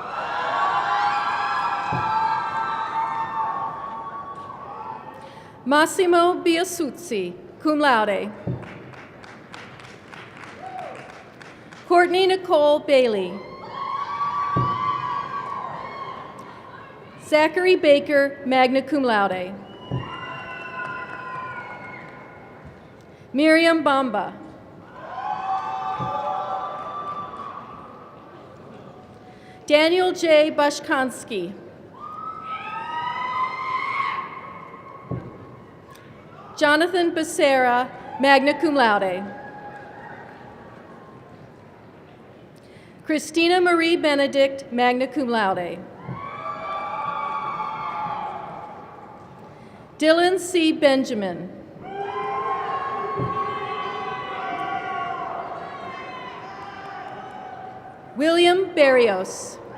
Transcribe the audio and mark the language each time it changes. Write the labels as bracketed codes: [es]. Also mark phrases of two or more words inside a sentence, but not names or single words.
[en] Massimo Biasuzzi, [la] cum laude. [en] Courtney Nicole Bailey. Zachary Baker, [la] magna cum laude. [en] Miriam Bamba. Daniel J. Bashkansky. Jonathan Becerra, [la] magna cum laude. [en] Christina Marie Benedict, [la] magna cum laude. [en] Dylan C. Benjamin. William Barrios.